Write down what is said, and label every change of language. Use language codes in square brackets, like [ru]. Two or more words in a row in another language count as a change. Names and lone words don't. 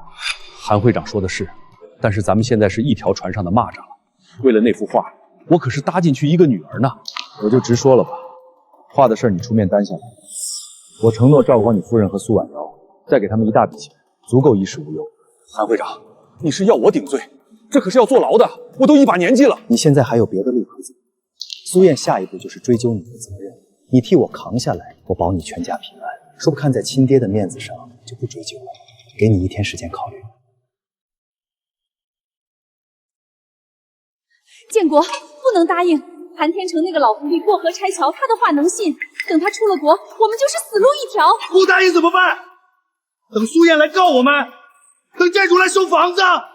[zh] 韓會長說的是，但是咱們現在是一條船上的螞蚱了。為了那幅畫，我可是搭進去一個女兒呢。我就直說了吧，畫的事你出面擔下來，我承諾照顧好你夫人和蘇婉瑤，再給他們一大筆錢，足夠衣食無憂。韓會長，你是要我頂罪？這可是要坐牢的，我都一把年紀了。你現在還有別的路可走。蘇燕下一步就是追究你的責任，你替我扛下來，我保你全家平安。說不看在親爹的面子上，就不追究了，給你1天時間考慮。建國，不能答應！韓天成那個老狐狸過河拆橋，他的話能信？等他出了國，我們就是死路一條。不答應怎麼辦？等蘇燕來告我們，等債主來收房子。